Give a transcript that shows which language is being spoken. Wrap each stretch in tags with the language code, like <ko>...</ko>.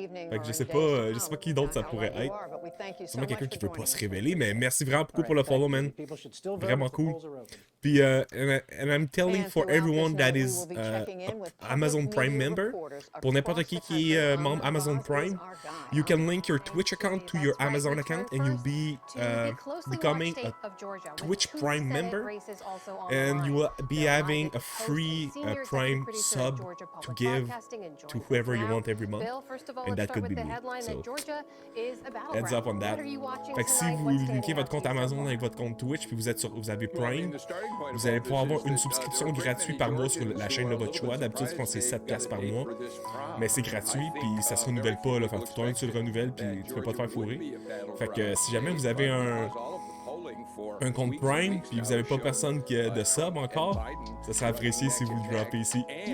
<fr>Fait que je sais pas qui d'autre ça pourrait être. Sûrement quelqu'un qui veut pas se révéler, mais merci vraiment beaucoup pour le follow, man. Vraiment cool.</fr> <en>Puis, and I'm telling for everyone that is Amazon Prime member,</en> <fr>pour n'importe qui est membre Amazon Prime,</fr> <en>you can link your Twitch account to your Amazon account and you'll be becoming a Twitch Prime member, and you will be having a free Prime sub to give to whoever you want every month, and that could be me. So, heads up on that.</en> <fr>Fait que si vous linkez votre compte Amazon avec votre compte Twitch, puis vous avez Prime, vous allez pouvoir avoir une subscription gratuite par mois sur la chaîne de votre choix. D'habitude, je pense que c'est 7$ par mois. Mais c'est gratuit, puis ça se renouvelle pas. Là. Fait que toi, tu le renouvelles, puis tu peux pas te faire fourrer. Fait que si jamais vous avez un compte Prime, puis vous avez pas personne qui a de sub encore, ça serait apprécié si vous le droppez ici.</fr>